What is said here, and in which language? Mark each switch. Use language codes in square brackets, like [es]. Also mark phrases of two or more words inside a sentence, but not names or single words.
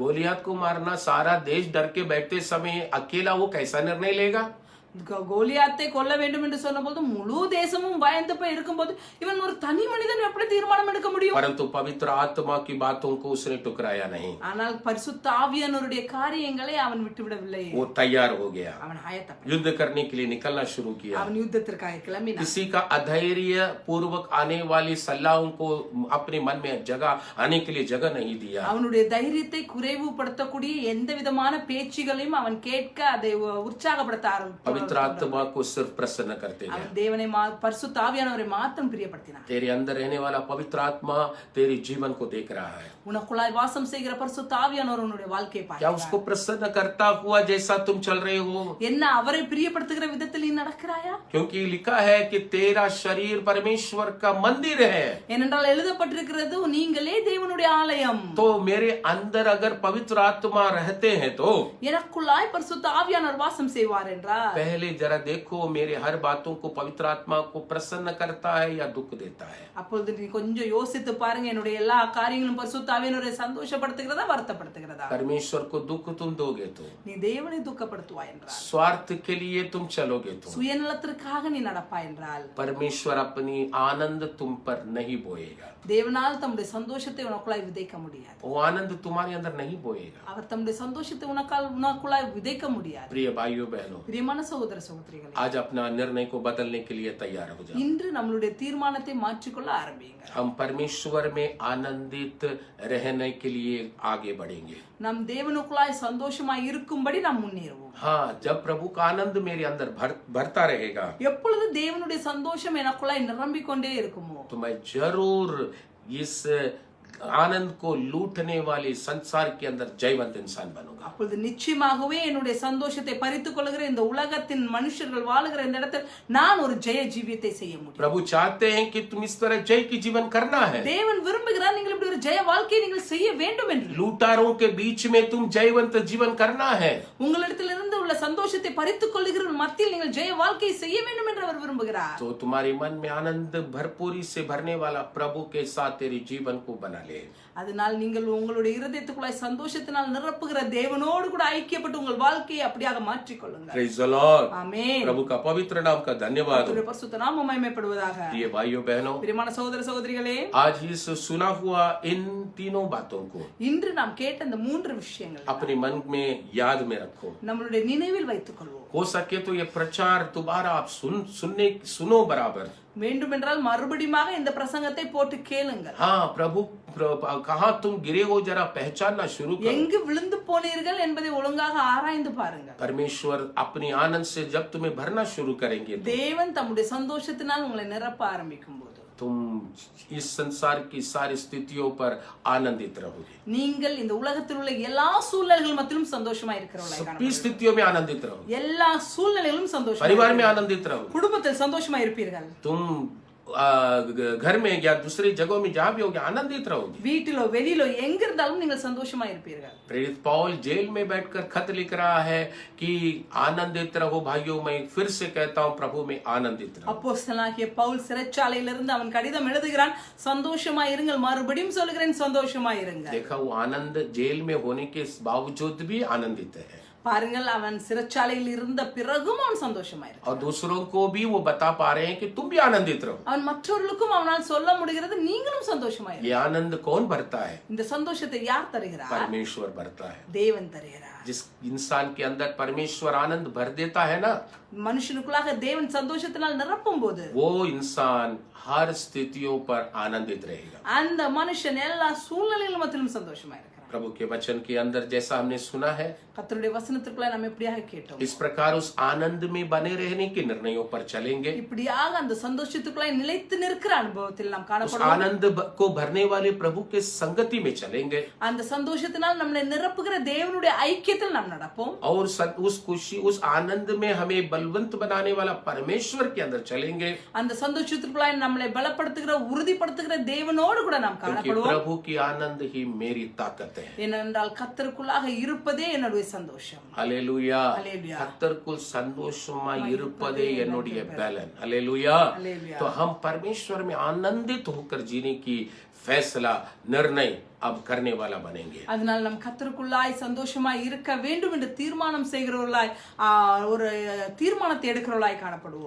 [hi] गोलियत को मारना सारा देश डर के बैठते समय अकेला वो कैसा निर्णय लेगा? [ta] கோலியாத்தை கொல்ல வேண்டும் என்று சொன்னபோது முழு தேசமும் பயந்து போய் இருக்கும்போது இவன் ஒரு தனி மனிதன் எப்படி தீர்மானம் எடுக்க முடியும்? [hi] परंतु पवित्र आत्मा की बातों को उसने टुकराया नहीं. [ta] ஆனால் பரிசுத்த ஆவியானவருடைய காரியங்களை அவன் விட்டுவிடவில்லை. [hi] वो तैयार हो गया, [ta] அவன் ஆயத்தப்பட்டான். [hi] युद्ध करने के लिए निकलना शुरू किया. [ta] அவன் யுத்தத்திற்காக கிளம்பினான். [hi] किसी का अधैर्य पूर्वक आने वाली सलाहों को अपने मन में जगह आने के लिए जगह नहीं दिया. [ta] அவனுடைய தைரியத்தை குறைவுபடுத்தக்கூடிய எந்த விதமான பேச்சுகளையும் அவன் கேட்க அதை உற்சாகப்படுத்த ஆரம்பித்தான். [hi] पवित्र आत्मा को सिर्फ प्रसन्न करते गए. [ta] அவன் தேவனை பரிசுத்த ஆவியானவரை மாத்திரம் பிரியப்படுத்தினான். [hi] तेरे अंदर रहने वाला पवित्र आत्मा तेरे जीवन को देख रहा है. [ta] உனக்குள்ளாய் வாசம் செய்கிற பரிசுத்த ஆவியானவர் உன்னுடைய வாழ்க்கையை [hi] क्या [ta] பார்க்கிறார். [hi] उसको प्रसन्न करता हुआ जैसा तुम चल रहे हो? [ta] என்ன அவரை பிரியப்படுத்துகிற விதத்தில் நீ நடக்கிறாயா? [hi] क्योंकि लिखा है कि तेरा शरीर परमेश्वर का मंदिर है. [ta] ஏனென்றால் எழுதப்பட்டிருக்கிறது நீங்களே தேவனுடைய ஆலயம். [hi] तो मेरे अंदर अगर पवित्र आत्मा रहते हैं तो [ta] எனக்குள்ளாய் பரிசுத்த ஆவியானவர் வாசம் செய்வார் என்றால் [hi] पहले जरा देखो मेरे हर बातों को पवित्र आत्मा को प्रसन्न करता है या दुख देता है. [ta] அப்பொழுது நீ கொஞ்சம் யோசித்து பாருங்க, என்னுடைய எல்லா காரியங்களும் பரிசுத்த ஆவியானவரை சந்தோஷப்படுத்துகிறதா வருத்தப்படுத்துகிறதா? [hi] परमेश्वर को दुख तुम दोगे तो, [ta] நீ தேவனை துக்கப்படுத்துவாய் என்றால், [hi] स्वार्थ के लिए तुम चलोगे तो [ta] சுயநலத்திற்காக நீ நடப்பாய் என்றால், [hi] परमेश्वर अपनी आनंद तुम पर नहीं बोएगा. [ta] தேவனால் தம்முடைய சந்தோஷத்தை உனக்குள்ளாய் விதைக்க முடியாது. [hi] वो आनंद तुम्हारे अंदर नहीं बोएगा. [ta] அவர் தம்முடைய சந்தோஷத்தை உனக்குள்ளாய் விதைக்க முடியாது. [hi] प्रिय भाइयों बहनों, [ta] பிரியமான சகோதர சகோதரிகளே, [hi] आज अपना निर्णय को बदलने के लिए तैयार हो जाओ. [ta] இன்று நம்மளுடைய தீர்மானத்தை மாற்றிக்கொள்ள ஆரம்பியுங்க. [hi] हम परमेश्वर में आनंदित रहने के लिए आगे बढ़ेंगे. [ta] நம் தேவனுக்குள்ளாய் சந்தோஷமாய் இருக்கும்படி நாம் முன்னேறுவோம். [hi] हाँ, जब प्रभु का आनंद मेरे अंदर भरता रहेगा [ta] எப்பொழுது தேவனுடைய சந்தோஷம் எனக்குள்ளாய் நிரம்பிக் கொண்டே இருக்குமோ, [hi] तो मैं जरूर इस आनंद को लूटने वाले संसार के अंदर जयवंत इंसान बनूंगा. [ta] அப்பொழுது நிச்சயமாகவே என்னுடைய சந்தோஷத்தை பறித்துக் கொள்கிற இந்த உலகத்தின் மனுஷர்கள் வாழுகிற இந்த இடத்தில் நான் ஒரு ஜெய ஜீவியத்தை செய்ய முடியும். [hi] प्रभु चाहते हैं कि तुम इस तरह जय की जीवन करना है. [ta] தேவன் விரும்புகிறார் நீங்கள் இப்படி ஒரு ஜெய வாழ்க்கையை நீங்கள் செய்ய வேண்டும் என்று. [hi] लूटारों के बीच में तुम जयवंत जीवन करना है. [ta] உங்களிடத்திலிருந்து உள்ள சந்தோஷத்தை பறித்துக் கொள்கிற மத்தியில் நீங்கள் ஜெய வாழ்க்கையை செய்ய வேண்டும் என்று அவர் விரும்புகிறார். [hi] तो तुम्हारे मन में आनंद भरपूरी से भरने वाला प्रभु के साथ तेरे जीवन को बना. बना ले। [ta] அதனால் நீங்கள் உங்களுடைய இருதயத்துக்குள்ளாய் சந்தோஷத்தினால் நிரப்புகிற தேவனோடு கூட ஐக்கியப்பட்டு உங்கள் வாழ்க்கையை அப்படியாக மாற்றிக் கொள்ளுங்கள். [en] Praise the Lord. [ta] ஆமென். [hi] प्रभु का पवित्र नाम का धन्यवाद हो। [ta] கர்த்தருடைய பரிசுத்த நாமம் மகிமைப்படுவதாக. [hi] प्रिय भाइयों बहनों, [ta] பிரியமான சகோதர சகோதரிகளே, [hi] आज इस सुना हुआ इन तीनों बातों को [ta] இன்று நாம் கேட்ட இந்த 3 விஷயங்கள் [hi] अपने मन में याद में रखो। [ta] நம்மளுடைய நினைவில் வைத்துக் கொள்வோம். [hi] हो सके तो ये प्रचार दोबारा आप सुनो बराबर। [ta] வேண்டுமென்றால் மறுபடியும் இந்த பிரசங்கத்தை போட்டு கேளுங்கள். [hi] हाँ, प्रभु कहाँ तुम गिरे हो जरा पहचानना शुरू करो। [ta] எங்கு விழுந்து போனீர்கள் என்பதை ஒழுங்காக ஆராய்ந்து பாருங்கள். [hi] परमेश्वर अपनी आनंद से जब तुम्हें भरना शुरू करेंगे, [ta] தேவன் தம்முடைய சந்தோஷத்தினால் உங்களை நிரப்ப ஆரம்பிக்கும் போது [hi] तुम इस संसार की सारी स्थितियों पर आनंदित रहोगे। [ta] நீங்கள் இந்த உலகத்தில் உள்ள எல்லா சூழ்நிலைகள் மத்தியிலும் சந்தோஷமா இருக்கிறவர்களாய் [hi] सभी [ta] காணப்படுவீர்கள். [hi] स्थितियों में आनंदित रहोगे। [ta] எல்லா சூழ்நிலைகளிலும் சந்தோஷமா [hi] परिवार में आनंदित रहोगे। [ta] குடும்பத்தில் சந்தோஷமா இருப்பீர்கள். [hi] तुम घर में या दूसरी जगहों में जहां भी होगे आनंदित रहोगे। [ta] வீட்டிலோ வெளியிலோ எங்க இருந்தாலும் நீங்கள் சந்தோஷமா இருப்பீர்கள். [hi] प्रेरित पौल जेल में बैठकर खत लिख रहा है कि आनंदित रहो भाइयों, मैं फिर से कहता हूं प्रभु में आनंदित रहो। [ta] அப்போஸ்தலனாகிய பவுல் சிறைச்சாலையிலிருந்து அவன் கடிதம் எழுதுகிறான், சந்தோஷமா இருங்கள், மறுபடியும் சொல்கிறேன் சந்தோஷமா இருங்கள். [hi] देखा, वो आनंद जेल में होने के बावजूद भी आनंदित है [ta] பாருங்கள், அவன் சிறைச்சாலையில் இருந்த பிறகும் அவன் சந்தோஷமா இருக்கிறான். [hi] और दूसरों को भी वो बता पा रहे हैं कि तुम भी आनंदित रहो। [ta] அவன் மற்றவர்களுக்கும் அவனால் சொல்ல முடிகிறது, நீங்களும் சந்தோஷமா இருங்க. [hi] ये आनंद कौन भरता है? [ta] இந்த சந்தோஷத்தை யார் தருகிறார்? [hi] परमेश्वर भरता है। [ta] தேவன் தருகிறார். [hi] जिस इंसान के अंदर परमेश्वर आनंद भर देता है ना, [ta] மனுஷனுக்குள்ளாக தேவன் சந்தோஷத்தினால் நிரப்பும் போது [hi] वो इंसान हर स्थितियों पर आनंदित रहेगा। [ta] அந்த மனுஷன் எல்லா சூழ்நிலையிலும் மத்தியிலும் சந்தோஷமா இருக்கிறான். [hi] प्रभु के वचन के अंदर जैसा हमने सुना है, [ta] கர்த்தருடைய வசனத்திற்குள்ள நாம் எப்படியாக கேட்டோம், [hi] इस प्रकार उस आनंद में बने रहने के निर्णयों पर चलेंगे। [ta] இப்படியாக அந்த சந்தோஷத்துக்குள்ள நிலைத்து நிற்கிற அனுபவத்தில் நாம் [hi] उस [ta] காணப்படுவோம். [hi] आनंद को भरने वाले प्रभु के संगति में चलेंगे [ta] அந்த சந்தோஷத்தினால் நம்மை நிரப்புகிற தேவனுடைய ஐக்கியத்தில் நாம் நடப்போம். [hi] और उस खुशी, उस आनंद में हमें बलवंत बनाने वाला परमेश्वर के अंदर चलेंगे। [ta] அந்த சந்தோஷத்துக்குள்ள நம்மை பலப்படுத்துகிற உறுதிப்படுத்துகிற தேவனோடு கூட நாம் [hi] क्योंकि [ta] காணப்படுவோம். [hi] प्रभु की आनंद ही मेरी ताकत है। [ta] ஏனென்றால் கர்த்தருக்குள்ளாக இருப்பதே என்னுடைய சந்தோஷம். ஹல்லேலூயா. ஹல்லேலூயா. கர்த்தருக்குள் சந்தோஷமா இருப்பதே என்னுடைய பலன்। ஹல்லேலூயா। ஹல்லேலூயா. [hi] तो हम परमेश्वर में आनंदित होकर जीने की फैसला, निर्णय अब करने वाला बनेंगे। [ta] அதனால் நாம் கர்த்தருக்குள்ளாய் சந்தோஷமா இருக்க வேண்டும் என்று தீர்மானம் செய்கிறவர்களாய் ஒரு தீர்மானத்தை எடுக்கிறவர்களாய் காணப்படுவோம்.